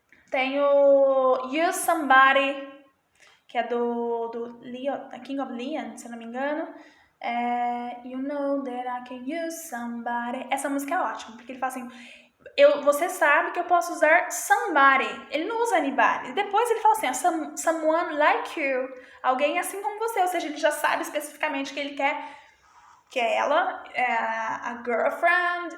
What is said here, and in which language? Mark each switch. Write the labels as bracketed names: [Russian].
[Portuguese] Tem o Use Somebody, que é do Leon, King of Leon, se eu não me engano. [English] You know that I can use somebody. [Portuguese] Essa música é ótima, porque ele fala assim, você sabe que eu posso usar somebody. Ele não usa anybody. E depois ele fala assim, [English] someone like you. [Portuguese] Alguém assim como você. Ou seja, ele já sabe especificamente que ele quer que é ela, a girlfriend.